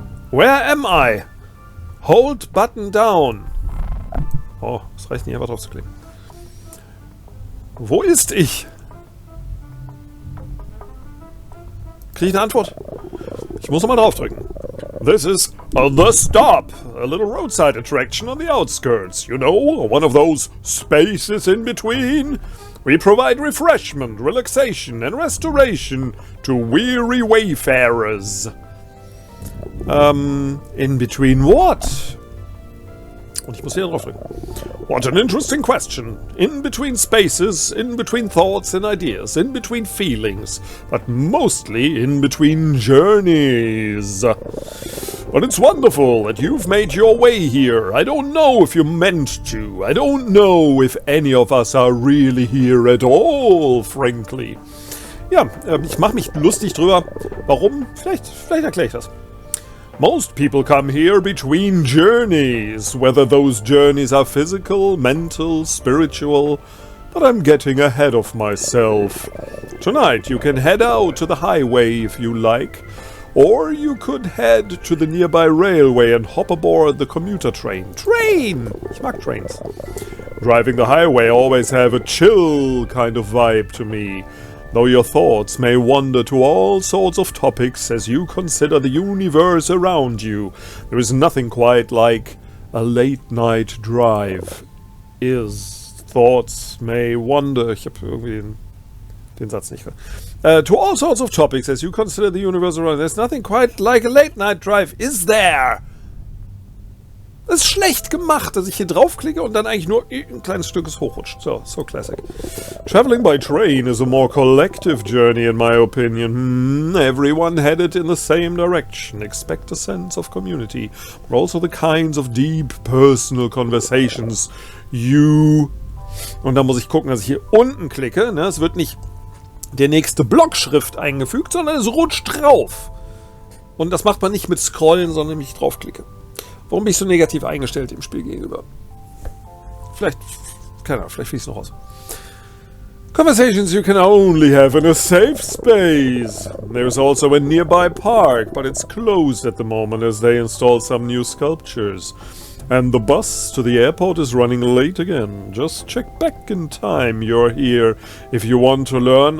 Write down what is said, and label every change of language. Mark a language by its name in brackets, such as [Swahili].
[English] Where am I? Hold button down. [German] Oh, es reicht nicht, einfach drauf zu klicken. Wo ist ich? Kriege ich eine Antwort? Ich muss nochmal draufdrücken. [English] This is The Stop, a little roadside attraction on the outskirts. You know, one of those spaces in between. We provide refreshment, relaxation and restoration to weary wayfarers. In between what? [German] Und ich muss hier draufdrücken. [English] What an interesting question. In between spaces, in between thoughts and ideas, in between feelings, but mostly in between journeys. But it's wonderful that you've made your way here. I don't know if you meant to. I don't know if any of us are really here at all, frankly. [German] Ja, ich mache mich lustig drüber. Warum? Vielleicht erkläre ich das. [English] Most people come here between journeys, whether those journeys are physical, mental, spiritual, but I'm getting ahead of myself. Tonight you can head out to the highway if you like, or you could head to the nearby railway and hop aboard the commuter train. Train! [German] Ich mag trains. [English] Driving the highway always have a chill kind of vibe to me. Though your thoughts may wander to all sorts of topics as you consider the universe around you, there is nothing quite like a late-night drive. Thoughts may wander... [German] Ich habe irgendwie den Satz nicht gehört. [English] To all sorts of topics as you consider the universe around you, there's nothing quite like a late-night drive. Is there? [German] Das ist schlecht gemacht, dass ich hier draufklicke und dann eigentlich nur ein kleines Stück hochrutscht. [English] So classic. Traveling by train is a more collective journey in my opinion. Everyone headed in the same direction. Expect a sense of community, but also the kinds of deep personal conversations you... [German] Und dann muss ich gucken, dass ich hier unten klicke. Ne? Es wird nicht der nächste Blockschrift eingefügt, sondern es rutscht drauf. Und das macht man nicht mit Scrollen, sondern wenn ich draufklicke. Warum bin ich so negativ eingestellt dem Spiel gegenüber? Vielleicht, keine Ahnung, vielleicht fließt es noch raus. [English] Conversations you can only have in a safe space. There's also a nearby park, but it's closed at the moment as they install some new sculptures. And the bus to the airport is running late again. Just check back in time you're here if you want to learn.